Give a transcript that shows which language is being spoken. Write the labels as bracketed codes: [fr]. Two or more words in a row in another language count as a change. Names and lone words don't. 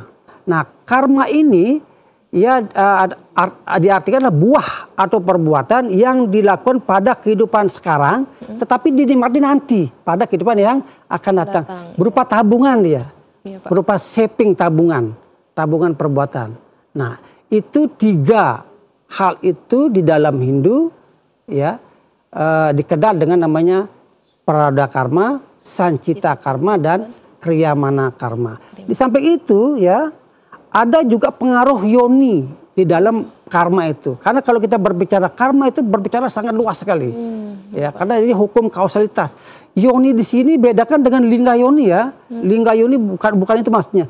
[id] Nah, karma ini ya diartikan adalah buah atau perbuatan yang dilakukan pada kehidupan sekarang, tetapi dinikmati nanti pada kehidupan yang akan datang. Berupa tabungan dia, berupa saving tabungan perbuatan. Nah, itu tiga hal itu di dalam Hindu ya dikenal dengan namanya prarabdha karma, sancita karma, dan kriyamana karma. Di samping itu ya ada juga pengaruh yoni di dalam karma itu. Karena kalau kita berbicara karma itu berbicara sangat luas sekali. Ya, karena ini hukum kausalitas. Yoni di sini bedakan dengan lingga yoni ya. Lingga yoni bukan itu maksudnya.